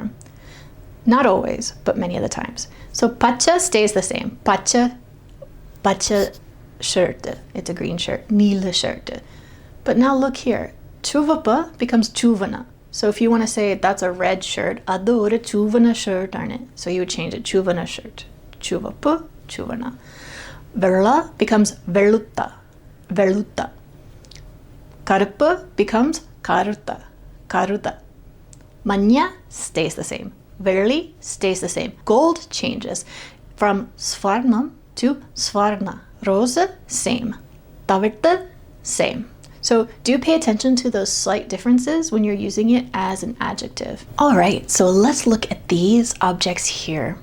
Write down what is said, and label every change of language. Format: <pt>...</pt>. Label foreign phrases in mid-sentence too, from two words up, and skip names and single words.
<en>Not always, but many of the times. So pacha stays the same. Pacha shirt. It's a green shirt. Neela shirt. But now look here. Chuvappa becomes chuvana. So if you want to say that's a red shirt,</en> <ml>അത് ഒരു ചുവന്ന ഷർട്ട് ആണ്.</ml> <en>So you would change it.</en> <ml>ചുവന്ന ഷർട്ട്. ചുവപ്പ്, ചുവന്ന.</ml> <en>Verla becomes velutta. Karuppu becomes karuta. Manya stays the same. Verli stays the same. Gold changes from svarnam to svarna. Rose, same. Tavatta, same. So do pay attention to those slight differences when you're using it as an adjective. All right, so let's look at these objects here.</en>